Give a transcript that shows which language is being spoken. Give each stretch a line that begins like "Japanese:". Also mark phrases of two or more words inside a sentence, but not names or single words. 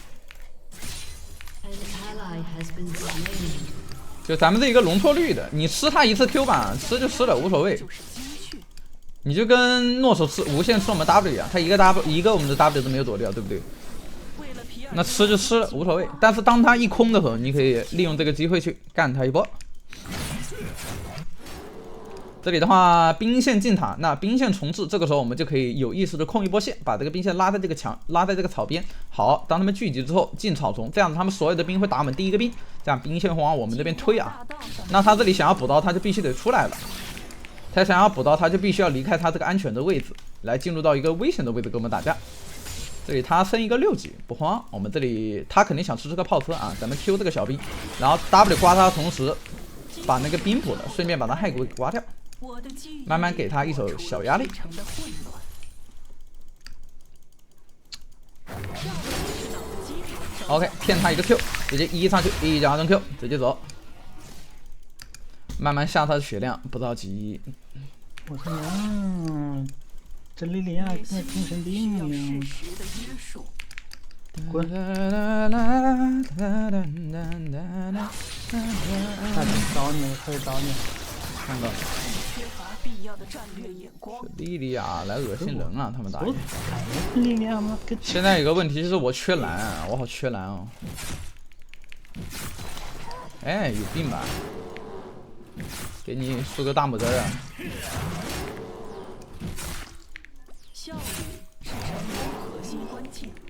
Chinese: 就咱們這一個容錯率的，你吃他一次 Q 吧，吃就吃了，無所謂。你就跟諾手吃無限吃我們 W 一樣，他一個我們的 W 都沒有躲掉，對不對？那吃就吃了，無所謂。但是當他一空的時候，你可以利用這個機會去幹他一波。這裡的話，兵線進塔，那兵線重置，這個時候我們就可以有意識的控一波線，把這個兵線拉在這個牆，拉在這個草邊。好，當他們聚集之後進草叢，這樣子他們所有的兵會打我們第一個兵，這樣兵線會往我們這邊推啊。那他這裡想要補刀，他就必須得出來了。他想要補刀，他就必須要離開他這個安全的位置，來進入到一個危險的位置跟我們打架。這裡他升一個6級，不慌。我们這裡他肯定想吃這個炮車啊，咱們 Q 這個小兵，然後 W 刮他的同時，把那個兵補了，順便把他骸骨給刮掉，慢慢給他一手小壓力。OK， 騙他一個 Q， 直接1上去，1加中 Q， 直接走。慢慢下他的血量，不着急。我说娘，这莉莉娅跟精神病一樣。滾！找你，可以找你。看到了。莉莉娅來惡心人啊！他們打野。莉莉娅嗎？現在有個問題就是我缺藍啊，我好缺藍哦。哎，有病吧？給你豎個大拇指啊！效率是成功核心關鍵。